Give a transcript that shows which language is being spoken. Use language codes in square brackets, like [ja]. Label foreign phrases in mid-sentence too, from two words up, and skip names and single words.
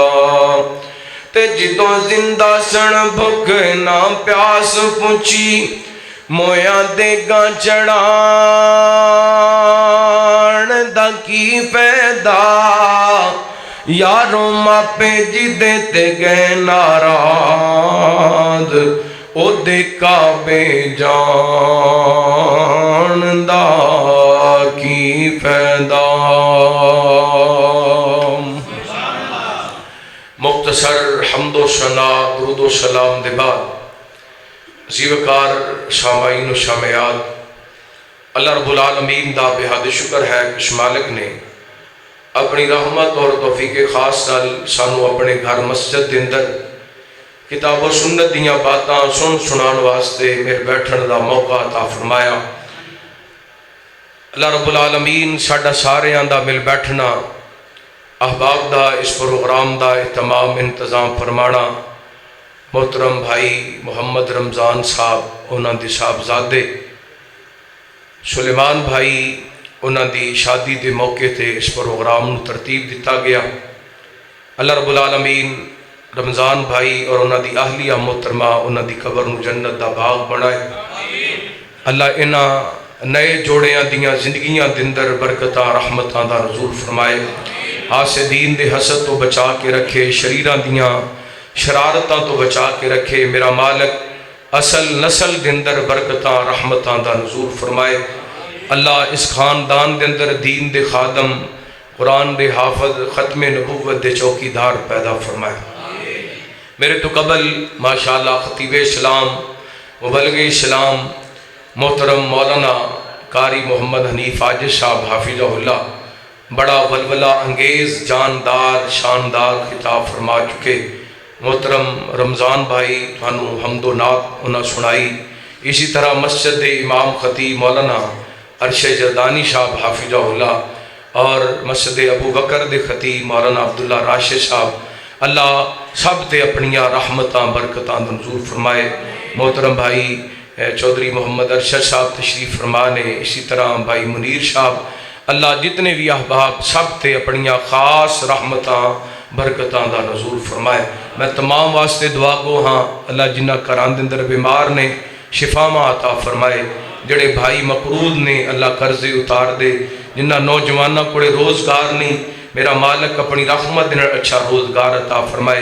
[pa] تے جدوں زندہ سن بھک نہ پیاس پوچھی مویا دے گا چڑھان دا کی فائدہ. یاروں ماپے جدے تے گئے ناراض او دے کعبے جان دا کی فائدہ. مختصر حمد و ثنا درود و سلام دے بعد زیوکار سامعین و سامعات اللہ رب العالمین دا بہاد شکر ہے کہ [ur] اس مالک نے اپنی رحمت اور توفیق خاص [pa] نال سانو اپنے گھر مسجد دے اندر کتاب و سنت دیاں باتاں سن سنان واسطے میرے بیٹھن دا موقع عطا فرمایا۔ اللہ رب العالمین ساڈا ساریاں دا مل بیٹھنا، احباب دا اس پروگرام دا اہتمام انتظام فرمانا محترم بھائی محمد رمضان صاحب انہاں دی صاحبزادے سلیمان بھائی انہاں دی شادی دے موقع تے اس پروگرام نو ترتیب دتا گیا۔ اللہ رب العالمین رمضان بھائی اور انہاں دی اہلیہ محترمہ انہاں دی قبر نو جنت دا باغ بنائے۔ اللہ انہاں نئے جوڑیاں دیاں زندگیاں دندر برکتاں رحمتاں دا نزول فرمائے، حاسدین دے حسد تو بچا کے رکھے، شریراں دیاں شرارتاں تو بچا کے رکھے۔ میرا مالک اصل نسل دندر برکتاں رحمتاں دا نزول فرمائے۔ اللہ اس خاندان دندر دین دے خادم، قرآن دے حافظ، ختم نبوت دے چوکیدار پیدا فرمائے۔ میرے تو قبل ماشاءاللہ خطیب اسلام مبلغ اسلام محترم مولانا قاری محمد حنیف عاجز صاحب حافظہ اللہ بڑا ولولہ انگیز جاندار شاندار خطاب فرما چکے۔ محترم رمضان بھائی تھانوں حمد و نعت انہاں سنائی۔ اسی طرح مسجد دے امام خطیب مولانا عرش جردانی صاحب حافظہ اللہ اور مسجد ابو بکر دے خطیب مولانا عبداللہ راشد صاحب اللہ سب تے اپنیاں رحمتاں برکتاں نزول فرمائے۔ محترم بھائی چودھری محمد ارشد صاحب تشریف فرما نے، اسی طرح بھائی منیر صاحب، اللہ جتنے بھی احباب سب تے اپنیاں خاص رحمتاں برکتاں دا نزول فرمائے۔ میں تمام واسطے دعا گو ہاں اللہ جنہ کران دندر بیمار نے شفاواں عطا فرمائے، جڑے بھائی مقروض نے اللہ قرضے اتار دے، جنہ نوجوانہ کوڑے روزگار نہیں میرا مالک اپنی رحمت دن اچھا روزگار عطا فرمائے۔